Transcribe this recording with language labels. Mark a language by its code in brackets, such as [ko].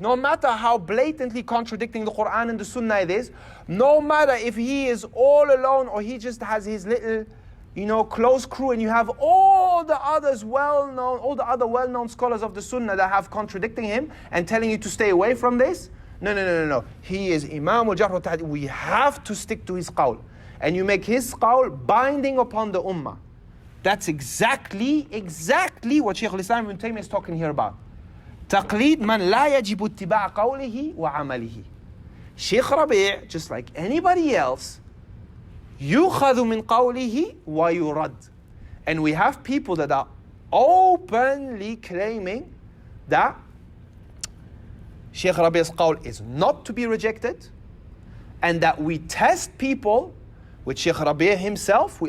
[en] No matter how blatantly contradicting the Quran and the Sunnah it is, no matter if he is all alone or he just has his little, close crew, and you have all the others well-known scholars of the Sunnah that have contradicting him and telling you to stay away from this. No. He is Imam al-Jarh wa Ta'deel. We have to stick to his qawl. And you make his qawl binding upon the ummah. That's exactly what Shaykh al-Islam Ibn Taymiyah is talking here about. [ar] تقليد من لا يجب اتباع قوله وعمله. [en] Shaykh Rabi', just like anybody else, [ar] يُخَذُ مِنْ قَوْلِهِ وَيُرَدْ. [en] And we have people that are openly claiming that Shaykh Rabi's qawl is not to be rejected, and that we test people with Shaykh Rabi himself.